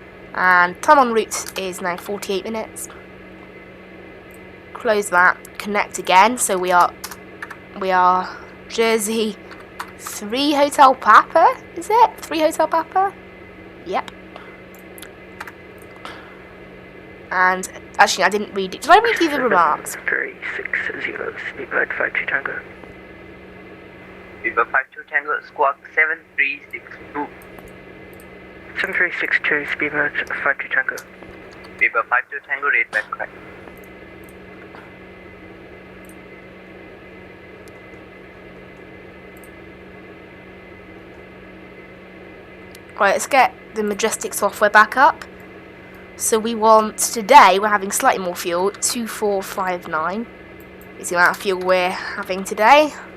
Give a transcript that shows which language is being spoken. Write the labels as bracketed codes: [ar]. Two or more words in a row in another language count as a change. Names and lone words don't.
[en] And time en route is now 48 minutes. Close that, connect again, so we are Jersey 3 Hotel Papa, is it? 3 Hotel Papa? Yep. And actually I didn't read it. Did I read you the remarks? 360, speedbird 52 Tango. Speedbird 52 Tango, squawk 7362. 7362, speedbird 52 Tango. Speedbird 52 Tango, rate back correct. Right, let's get the Majestic software back up. So we want, today we're having slightly more fuel, 2459 is the amount of fuel we're having today.